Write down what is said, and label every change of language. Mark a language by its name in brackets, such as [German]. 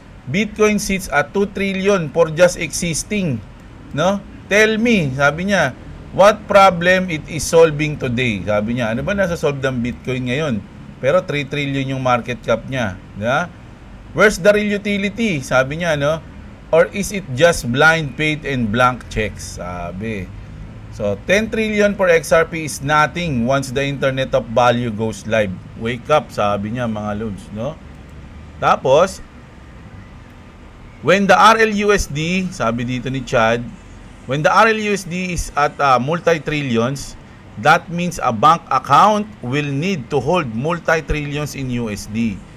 [English] Bitcoin sits at 2 trillion for just existing. No? Tell me, [Filipino] sabi niya, [English] what problem it is solving today? [Filipino] Sabi niya, ano ba nasa solve ng Bitcoin ngayon? Pero 3 trillion yung market cap niya. Diba? [English] Where's the real utility? [Filipino] Sabi niya, no? [English] Or is it just blind faith and blank checks? [Filipino] Sabi. [English] So, 10 trillion for XRP is nothing once the Internet of Value goes live. Wake up, [Filipino] sabi niya mga lods, no? Tapos, [English] when the RLUSD, [Filipino] sabi dito ni Chad, [English] when the RLUSD is at multi-trillions, that means a bank account will need to hold multi-trillions in USD.